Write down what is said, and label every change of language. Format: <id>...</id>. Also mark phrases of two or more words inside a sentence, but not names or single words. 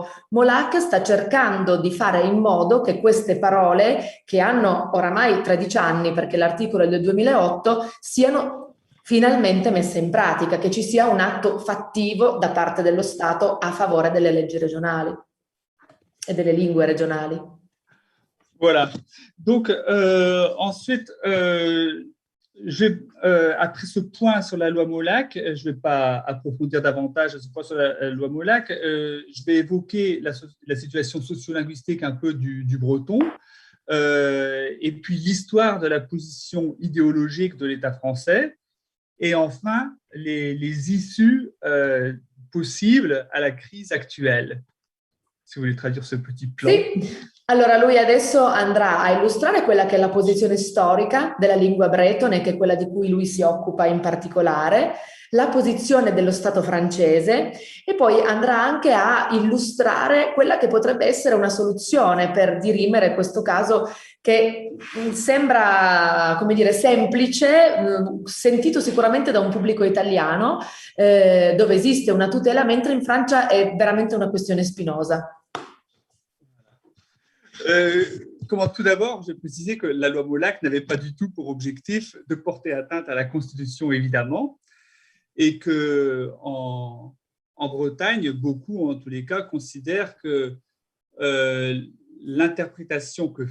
<it>Molac sta cercando di fare in modo che queste parole, che hanno oramai 13 anni perché l'articolo è del 2008, siano finalmente messe in pratica, che ci sia un atto fattivo da parte dello Stato a favore delle leggi regionali</it> <fr>et des langues régionales. Voilà. Donc, ensuite, après ce point sur la loi Molac, je ne vais pas approfondir davantage ce point sur la loi Molac, je vais évoquer la situation sociolinguistique un peu du breton, et puis l'histoire de la position idéologique de l'État français, et enfin les issues possibles à la crise actuelle. Si vous voulez traduire ce petit plan.</fr> <it>Sì. Allora, lui adesso andrà a illustrare quella che è la posizione storica della lingua bretone, che è quella di cui lui si occupa in particolare, la posizione dello Stato francese, e poi andrà anche a illustrare quella che potrebbe essere una soluzione per dirimere questo caso che sembra, come dire, semplice, sentito sicuramente da un pubblico italiano, dove esiste una tutela, mentre in Francia è veramente una questione spinosa.</it> <fr>Tout d'abord, je vais préciser que la loi Molac n'avait pas du tout pour objectif de porter atteinte à la Constitution, évidemment, et que en Bretagne, beaucoup, en tous les cas, considèrent que l'interprétation que</fr>